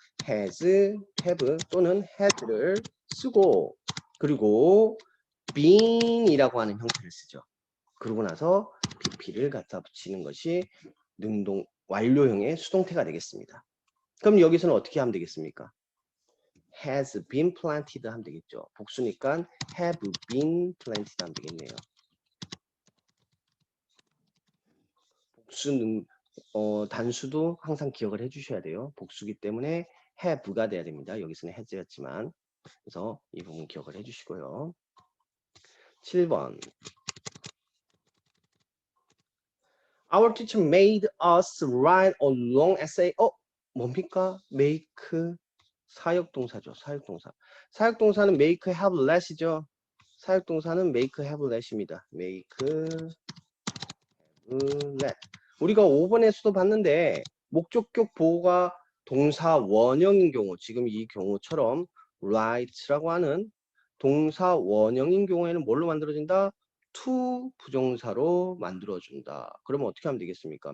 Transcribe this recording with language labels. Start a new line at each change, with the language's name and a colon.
Korean: has, have 또는 had를 쓰고 그리고 been이라고 하는 형태를 쓰죠. 그러고 나서 pp를 갖다 붙이는 것이 능동 완료형의 수동태가 되겠습니다. 그럼 여기서는 어떻게 하면 되겠습니까?
English: has been planted
Korean: 하면 되겠죠. 복수니까
English: have been planted
Korean: 하면 되겠네요. 복수는 단수도 항상 기억을 해주셔야 돼요. 복수기 때문에 have가 돼야 됩니다. 여기서는 has였지만 그래서 이 부분 기억을 해주시고요. 7번
English: Our teacher made us write a long essay.
Korean: 뭡니까? make 사역동사죠. 사역동사. 사역동사는 make, have, let이죠. 사역동사는 make, have, let입니다. make, have, let. 우리가 5번에서도 봤는데 목적격 보호가 동사 원형인 경우, 지금 이 경우처럼 write라고 하는 동사 원형인 경우에는 뭘로 만들어진다? to 부정사로 만들어준다. 그러면 어떻게 하면 되겠습니까?